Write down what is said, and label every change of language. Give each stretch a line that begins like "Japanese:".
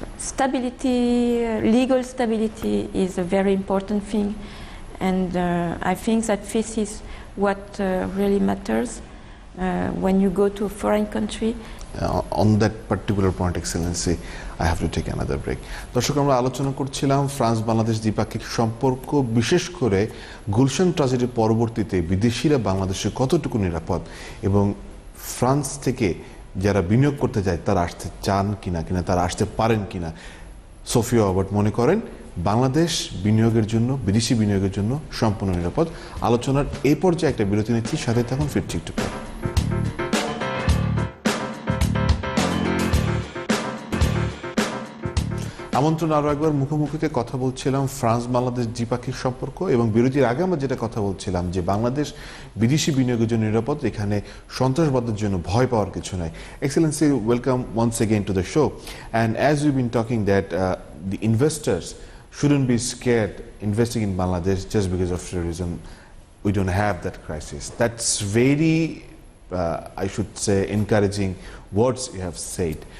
English: Stability, legal stability is a very important thing, and I think that this is what really matters when you go to a foreign country. On that particular point, Excellency, I have to take another break.
Bangla: দর্শক, আমরা আলোচনা করছিলাম France Bangladesh দ্বিপাক্ষিক সম্পর্ক, বিশেষ করে গুলশান ট্র্যাজেডির পরবর্তীতে বিদেশিরা বাংলাদেশে কতটুকু নিরাপদ, এবং ফ্রান্স থেকে যারা বিনিয়োগ করতে যায় তারা আসতে চান কিনা, তারা আসতে পারেন কিনা। সোফিয়া অবার্ট মনে করেন বাংলাদেশ বিনিয়োগের জন্য, বিদেশি বিনিয়োগের জন্য সম্পূর্ণ নিরাপদ। আলোচনার এই পর্যায়ে একটা বিরতি নিচ্ছি, সাথে থাকুন, ফিরছি একটু পর। আমন্ত্রণ আরও একবার। মুখোমুখিতে কথা বলছিলাম ফ্রান্স বাংলাদেশ দ্বিপাক্ষিক সম্পর্ক, এবং বিরতির আগে আমরা যেটা কথা বলছিলাম যে বাংলাদেশ বিদেশি বিনিয়োগের জন্য নিরাপদ, এখানে সন্ত্রাসবাদের জন্য ভয় পাওয়ার কিছু নাই।
English: Excellency, welcome once again to the show. And as we've been talking that the investors shouldn't be scared investing in Bangladesh just because of terrorism. We don't have that crisis. That's very, I should say, encouraging words you have said.